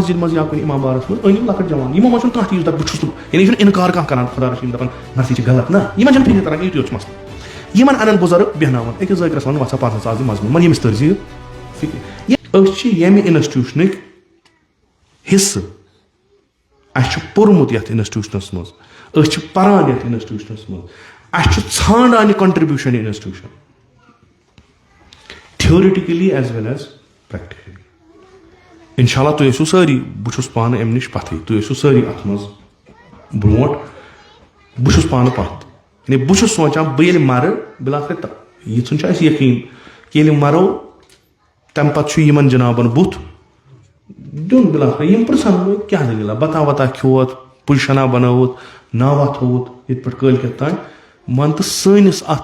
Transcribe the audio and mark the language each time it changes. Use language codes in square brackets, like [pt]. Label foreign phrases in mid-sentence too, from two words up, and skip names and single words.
[ks] مسجد منٛز یا کُنہِ اِمام بارس منٛز أنِم لۄکٕٹۍ جوان یِمو منٛز چھُنہٕ کانٛہہ تہِ یُس دَپہِ بہٕ چھُس نہٕ یعنی یہِ چھُنہٕ اِنکار کانٛہہ کران خۄدا رٔچھِنۍ دَپان مرثی چھِ غلط نہ یِمن چھنہٕ فِکرِ تران یُتُے یوت چھُ مسلہٕ یِمن اَنن بُزرگ بیٚہناوان أکِس ذٲکرَس وَنان وَسا پَرنَس آز یہِ مضموٗن وۄنۍ ییٚمِس تٔرزِ فِکرِ أسۍ چھِ ییٚمہِ اِنسٹیوٗشنٕکۍ حِصہٕ اَسہِ چھُ پوٚرمُت یَتھ اِنسٹیوٗشنَس منٛز أسۍ چھِ پَران یَتھ اِنسٹیوٗشنَس منٛز اَسہِ چھُ ژھانڈان یہِ کَنٹربیوٗشن یہِ اِنسٹیوٗشن [en] theoretically as well as practically [ar] اِنشاء اللہ [ks] تُہۍ ٲسِو سٲری بہٕ چھُس پانہٕ اَمہِ نِش پَتھٕے تُہۍ ٲسِو سٲری اَتھ منٛز برونٛٹھ بہٕ چھُس پانہٕ پَتھ یعنی بہٕ چھُس سونٛچان بہٕ ییٚلہِ مَرٕ بِلاخر یِژھُن چھُ اَسہِ یقیٖن کہِ ییٚلہِ مَرو تَمہِ پَتہٕ چھُ یِمن جِنابن بُتھ دیُن بِلاخر یِم پرٛژھن وۄنۍ کیاہ دٔلیٖلہ بتا وتا کھیوٚوُتھ پُزِشَنا بَنٲوٕتھ ناوا تھوٚوُتھ ییٚتہِ پٮ۪ٹھ کٲلکیت تانۍ مان تہٕ سٲنِس